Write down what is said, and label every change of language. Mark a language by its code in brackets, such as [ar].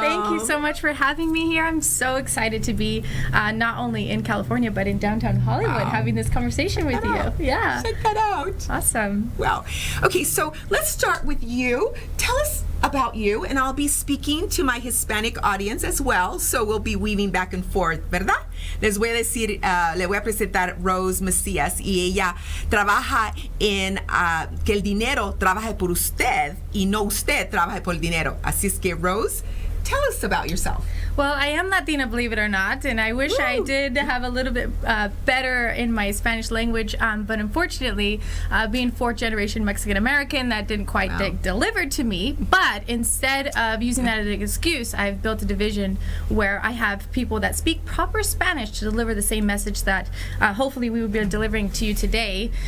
[en] Thank you so much for having me here. I'm so excited to be not only in California, but in downtown Hollywood having this conversation with you. Yeah. Check that out. Awesome. Wow. Okay, so let's start with you. Tell us about you, and I'll be speaking to my Hispanic audience as well, so we'll be weaving back and forth, ¿verdad? [es] Les voy a decir, le voy a presentar Rose Macias, y ella trabaja en que el dinero trabaje por usted y no usted trabaje por el dinero. Así es que, [en] Rose, tell us about yourself. Well, I am Latina, believe it or not, and I wish I did have a little bit better in my Spanish language, but unfortunately, being fourth-generation Mexican-American, that didn't quite get delivered to me. But instead of using that as an excuse, I've built a division where I have people that speak proper Spanish to deliver the same message that hopefully we will be delivering to you today.